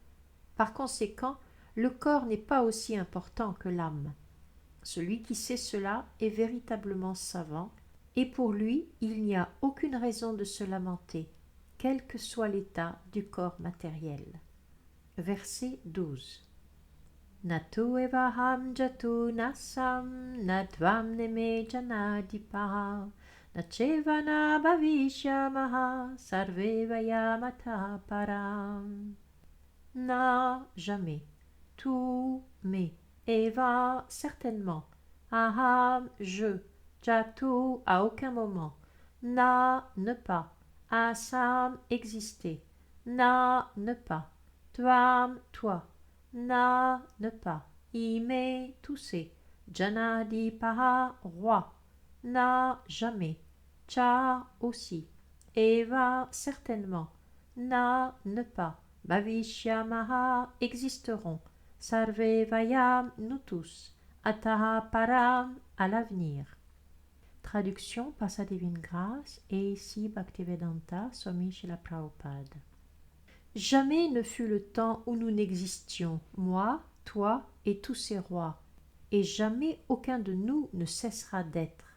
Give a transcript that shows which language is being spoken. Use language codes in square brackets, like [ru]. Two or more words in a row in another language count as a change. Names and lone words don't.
[fr] Par conséquent, le corps n'est pas aussi important que l'âme. Celui qui sait cela est véritablement savant, et pour lui il n'y a aucune raison de se lamenter, quel que soit l'état du corps matériel. Verset 12. [sa] न त्वेवाहं जातु नासं न त्वं नेमे जनाधिपाः न चैव न भविष्यामः सर्वे वयमतः परम्. [fr] Na, jamais. Tu, mais. Eva, certainement. Aham, je. Jatu, à aucun moment. Na, ne pas. Asam, exister. Na, ne pas. Tvam, toi. Na, ne pas. Ime, tousser. Janadipaha, roi. Na, jamais. Cha, aussi. Eva, certainement. Na, ne pas. Bhavishyamaha, existeront. [sa] सर्वे वयम्, [fr] nous tous. [sa] अतः परम्, [fr] à l'avenir. Traduction par sa divine grâce et ici Bhaktivedanta Swami Srila Prabhupada. Jamais ne fut le temps où nous n'existions, moi, toi et tous ces rois, et jamais aucun de nous ne cessera d'être.